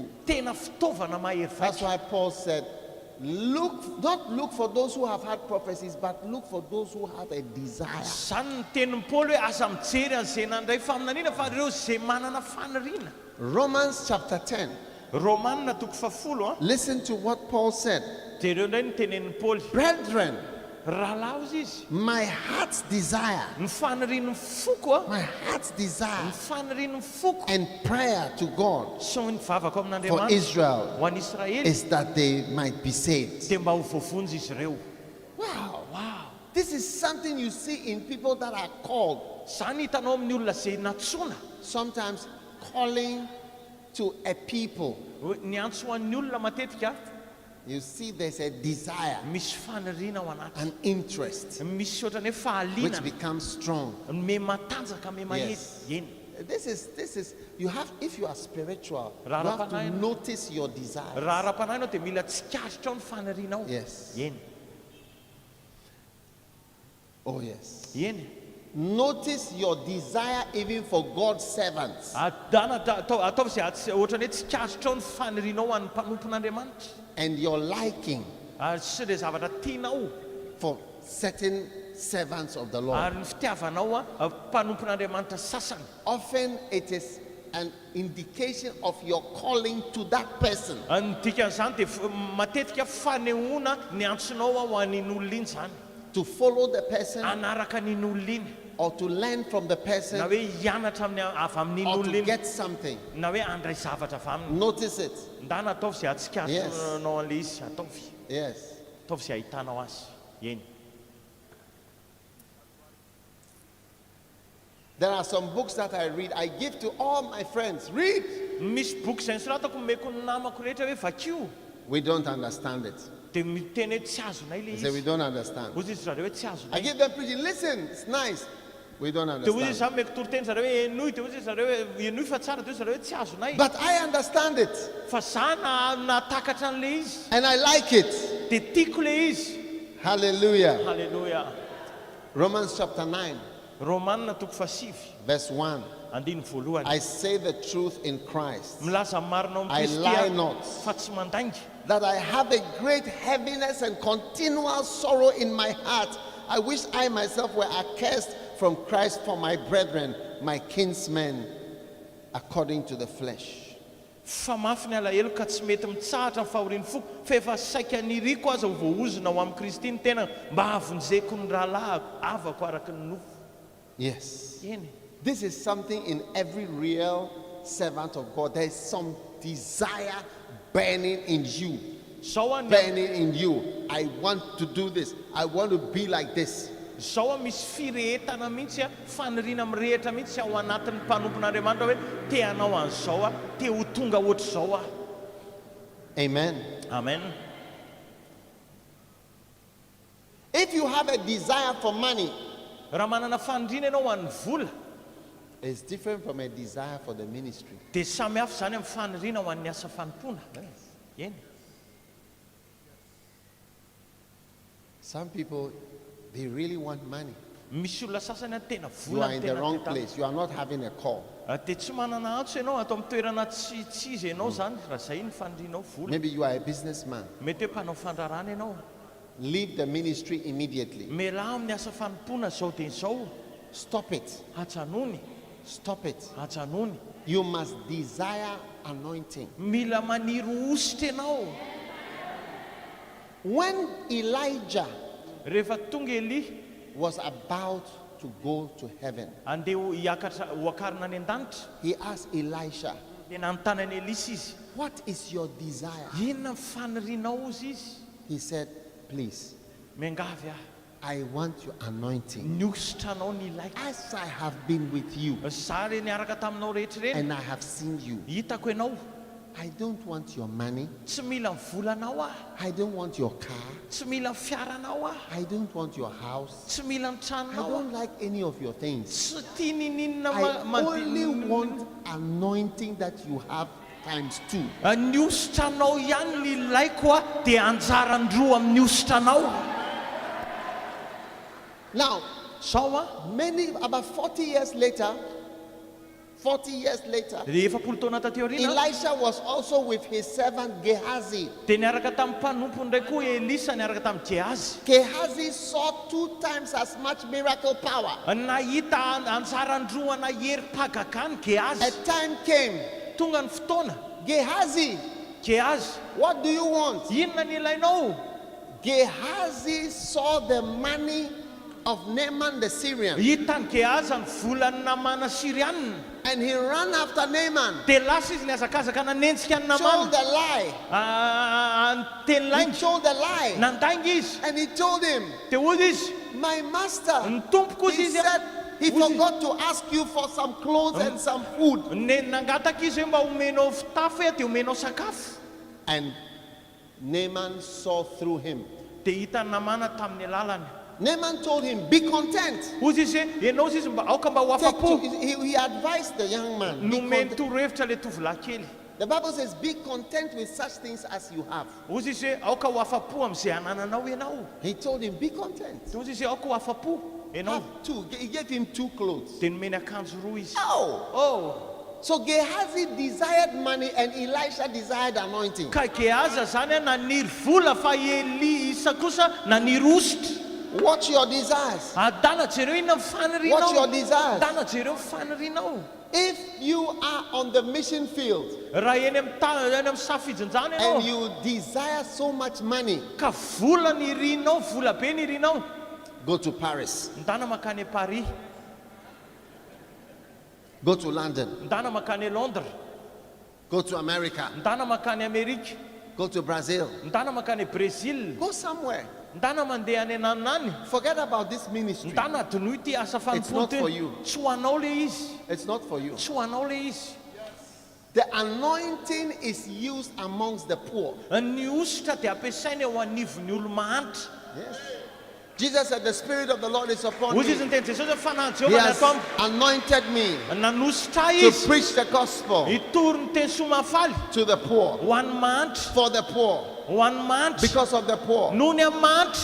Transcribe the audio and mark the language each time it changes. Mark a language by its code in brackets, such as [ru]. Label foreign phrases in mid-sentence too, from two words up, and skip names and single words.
[mg] Tena fitaovana mahery [en] That's [mg] vaika. [en] why Paul said, not look for those who have had prophecies, but look for those who have a desire. [mg] Zany ny tenin'ny Paoly hoe aza mijery an'izay nandray faminaniana fa ireo izay manana faniriana. [en] Romans chapter 10. [mg] Romanina toko 10 [en] Listen to what Paul said. [mg] dia ireo indray ny tenenin'ny Paoly. [en] Brethren, [mg] Rahalahy hozy izy. [en] my heart's desire, [mg] Ny fanirian'ny foko [en] my heart's [mg] ny [en] desire [mg] fanirian'ny foko [en] and prayer to God [mg] sy ny vavaka [en] for [mg] amin'Andriamanitra [en] Israel [mg] ho an'i Israely [en] is that they might be saved. [mg] dia mba ho voavonjy izy ireo. [en] Wow. Wow! This is something you see in people that are called, [mg] Zany hitanao amin'ny olona izay natsoina. [en] sometimes calling to a people. [mg] Hoe ny antso ho an'ny olona matetika [en] You see, there's a desire, [mg] misy faniriana ao anaty. [en] an interest, [mg] Misy ohatrany hoe [en] which [mg] fahaliana [en] becomes strong. [mg] me matanjaka me mahety. [en] Yes. [mg] Eny. [en] This is, you have, if you are spiritual, you Ra- have to ra- notice your desires. [mg] Raha ara-panahy ianao dia mila tsikasitra ao ny fanirianao. [en] Yes. [mg] Eny. [en] Oh, yes. [mg] Eny. [en] Notice your desire even for God's servants. [mg] Ataovy izay ohatrany hoe tsikasitra ao ny fanirianao ho an'ny mpanompon'Andriamanitra. [en] And your liking [mg] Sy le zavatra tianao [en] for certain servants of the Lord. [mg] ary ny fitiavanao mpanompon'Andriamanitra sasany. [en] Often it is an indication of your calling to that person. [mg] Ny dikan'izany dia matetika fanehoana ny antsonao ho an'iny olona iny zany. [en] To follow the person [mg] Anaraka n'iny olona iny. [en] or to learn from the [mg] Na [en] person [mg] hoe hianatra avy amin'iny [en] or [mg] olona [en] to [mg] iny. [en] get something. [mg] Na hoe andray zavatra avy aminy. [en] Notice it. [mg] Ndana ataovy izay atsikasonao an'le izy. Ataovy. [en] Yes. [mg] Ataovy izay ahitanao azy. Eny. [en] There are some books that I read. I give to all my friends. Read. [mg] Misy boky izay nisoratako meko ny namako rehetra hoe vakio. [en] We don't understand it. [mg] Dia miteny hoe tsy azonay le [en] They say we [mg] izy. [en] don't understand. [mg] Ozy izy zareo hoe tsy [en] I [mg] azonay. [en] give them preaching. Listen, it's nice. We don't [mg] Dia ozy izy [en] understand. [mg] zany meko toriteny zareo hoe enoy. Dia ozy izy zareo hoe enoy fa tsara. Dia ozy zareo hoe tsy azonay. [en] But I understand it [mg] Fa za natakatra an'le izy. [en] and I like it. [mg] Dia tiako le izy. [en] Hallelujah. [mg] Halleluja. [en] Romans chapter 9, [mg] Romanina toko 7 [en] verse 1. [mg] andiny voalohany. [en] I say the truth in Christ, [mg] Milaza marina ao [en] I [mg] Kristy [en] lie [mg] aho, [en] not. [mg] fa tsy mandainga. [en] that I have a great heaviness and continual sorrow in my heart. I wish I myself were accursed from Christ for my brethren, my kinsmen, according to the flesh. [mg] Fa mafy ny alahelo ka tsy mety mitsahatra ny fahorian'ny foko fa efa saika niriko aza ho voaozona ho amin'ny Kristy ny tena mba havonjeko ny rahalahy avako araky ny nofo. [en] Yes. [mg] Eny. [en] This is something in every real servant of God. There is some desire burning in you. [mg] Zao a ny [en] Burning in you. I want to do this. I want to be like this. [mg] zao a misy firehetana mihitsy a faniriana mirehitra mihitsy ao anatin'ny mpanompon'Andriamanitra hoe te hanao an'izao a te ho tonga ohatr'izao a. [en] Amen. [mg] Amen. [en] If you have a desire for money, [mg] Raha manana faniriana ianao ho an'ny vola [en] it's different from a desire for the ministry. [mg] dia samy hafa zany amin'ny faniriana ho an'ny asa fanompona. Eny. [en] Some people, they really want money. [mg] Misy olona sasany a tena [en] You are [mg] vola [en] in the wrong place. You are not having a call. [mg] dia tsy manana antso ianao atao amin'ny toerana tsy izy ianao zany raha zay ny fandrinao vola. [en] Maybe you are a businessman. [mg] Mety hoe mpanao fandrarana ianao. [en] Leave the ministry immediately. [mg] Mela amin'ny asa fanompona zao dia zao. [en] Stop it. [mg] Atsanony. [en] Stop it. [mg] Atsanony. [en] You must desire anointing. [mg] Mila maniry ositra ianao. [en] When Elijah [mg] Rehefa tonga Eli [en] was about to go to heaven, [mg] andeha hiakatra hoakarina any an-danitra, [en] he asked Elisha, [mg] dia nanontany any Elisa izy, [en] what is your desire? [mg] inona ny fanirinao ozy izy? [en] He said, please, [mg] Miangavy [en] I want your anointing. [mg] ny ositranao ny ilaiko. [en] As I have been with you [mg] Za re niaraka taminao rehetra reny, [en] and I have seen you, [mg] hitako ianao. [en] I don't want your money. [mg] Tsy mila ny volanao ah. [en] I don't want your car. [mg] Tsy mila ny fiaranao ah. [en] I don't want your house. [mg] Tsy mila ny [en] I [mg] tranonao ah. [en] don't like any of your things. [mg] Tsy tia nininona [en] I only want anointing that you have times 2. [mg] ny ositranao ihany ny ilaiko ah, dia anjarandroa amin'ny ositranao. [en] Now, [mg] Sao ah, [en] about 40 years later, [mg] dia efapolo taona taty aoriana, [en] Elisha was also with his servant Gehazi. [mg] dia niaraka tamin'ny mpanompo ndray koa Elisa niaraka tamin'ny Gehazi. [en] Gehazi saw 2 times as much miracle power. [mg] Nahita anjarandroana hery pagakany [en] A [mg] Gehazi. [en] time came, [mg] Tonga ny fotoana, [en] Gehazi, [mg] Gehazi, [en] what do you want? [mg] inona ny ilainao? [en] Gehazi saw the money of Naaman the Syrian, [mg] Hitany Gehazi ny volan'ny Namana Sirianina, [en] and he ran after Naaman, [mg] dia lasa izy niazakazaka nanenjika ny [en] told [mg] Namana. [en] the lie. [mg] Teny [en] He [mg] lainga, [en] told the lie, [mg] nandainga izy, [en] and he told him, [mg] dia ozy izy, [en] my master, [mg] ny tompoko [en] he [mg] ozy izy [en] said he forgot to ask you for some clothes and some food. [mg] nangataka izy hoe mba omenao fitafy dia omenao sakafo. [en] And Naaman saw through him. [mg] Dia hitany Namana tamin'ny alalany. [en] Naaman told him, be content. [mg] Ozy izy hoe ianao izy mba aoka mba ho [en] Take [mg] afa-po. [en] he advised the young man. Be [mg] Nomeny [en] content. [mg] torohevitra le tovolahy kely. [en] The Bible says, be content with such things as you have. [mg] Ozy izy hoe aoka ho afa-po amin'izay anananao ianao. [en] He told him, be content. [mg] Dia ozy izy hoe aoka ho afa-po ianao. [en] Have 2. He gave him 2 clothes. [mg] Dia nomeny akanjo roa izy. [en] Oh. So Gehazi desired money and Elisha desired anointing. [mg] Ka Gehazi zany a naniry vola fa Elisa kosa naniry ositra. [en] Watch your desires. [mg] Adana jereo inona ny [en] Watch your [mg] fanirinao. [en] desires. [mg] Adana jereo fanirinao. [en] If you are on the mission field [mg] Raha eny amin'ny safidinjana [en] and [mg] ianao [en] you desire so much money, [mg] ka vola ny irinao, vola be ny irinao, [en] go to Paris, [mg] ndana makany Paris, [en] go to London, [mg] ndana makany Londres, [en] go to America, [mg] ndana makany Amerika, [en] go to Brazil, [mg] ndana makany Brésil, [en] go somewhere. [mg] ndana mandeha any ananany, [en] Forget about this ministry. [mg] ndana adinoy ity asa [en] It's not for [mg] fanompony [en] you. [mg] teny. Tsy ho anao le izy, [en] It's not for you. [mg] tsy ho anao le izy. [en] The anointing is used amongst the poor. [mg] Ny ositra dia ampiasaina eo anivon'ny olo mahantra. [en] Yes. Jesus said, the Spirit of the Lord is upon [mg] Ozy izy [en] me. [mg] ny teny Jesosy hoe fanahy [en] He [mg] Jehovah [en] has [mg] ny atao [en] anointed me [mg] nanositra [en] to [mg] izy [en] preach the gospel [mg] hitory ny teny somafaly [en] to the poor, [mg] ho an'ny mahantra, [en] for the poor, [mg] ho an'ny mahantra, [en] because of the poor, [mg] noho ny amin'ny mahantra,